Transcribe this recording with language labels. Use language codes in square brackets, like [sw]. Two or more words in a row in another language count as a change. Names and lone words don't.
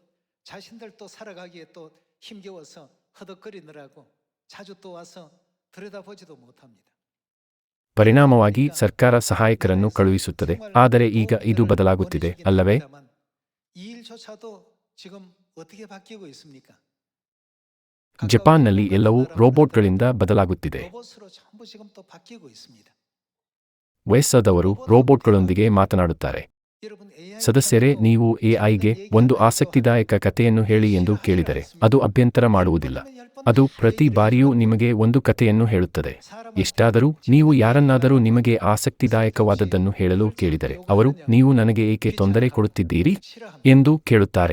[kn] ಪರಿಣಾಮವಾಗಿ ಸರ್ಕಾರ ಸಹಾಯಕರನ್ನು ಕಳುಹಿಸುತ್ತದೆ, ಆದರೆ ಈಗ ಇದು ಬದಲಾಗುತ್ತಿದೆ ಅಲ್ಲವೇ? [ko] 어떻게 바뀌고 있습니까? [kn] ಜಪಾನ್ನಲ್ಲಿ ಎಲ್ಲವೂ ರೋಬೋಟ್ಗಳಿಂದ ಬದಲಾಗುತ್ತಿದೆ. [ko] 로봇으로 전부 지금 또 바뀌고 있습니다. [kn] ವಯಸ್ಸಾದವರು ರೋಬೋಟ್ಗಳೊಂದಿಗೆ ಮಾತನಾಡುತ್ತಾರೆ. [ko] 여러분 AI [kn] ಸದಸ್ಯರೇ, ನೀವು ಎಐಗೆ ಒಂದು ಆಸಕ್ತಿದಾಯಕ ಕಥೆಯನ್ನು ಹೇಳಿ ಎಂದು ಕೇಳಿದರೆ ಅದು ಅಭ್ಯಂತರ ಮಾಡುವುದಿಲ್ಲ. ಅದು ಪ್ರತಿ ಬಾರಿಯೂ ನಿಮಗೆ ಒಂದು ಕಥೆಯನ್ನು ಹೇಳುತ್ತದೆ. ಎಷ್ಟಾದರೂ ನೀವು ಯಾರನ್ನಾದರೂ ನಿಮಗೆ ಆಸಕ್ತಿದಾಯಕವಾದದ್ದನ್ನು ಹೇಳಲು ಕೇಳಿದರೆ ಅವರು, ನೀವು ನನಗೆ ಏಕೆ ತೊಂದರೆ ಕೊಡುತ್ತಿದ್ದೀರಿ ಎಂದು ಕೇಳುತ್ತಾರೆ.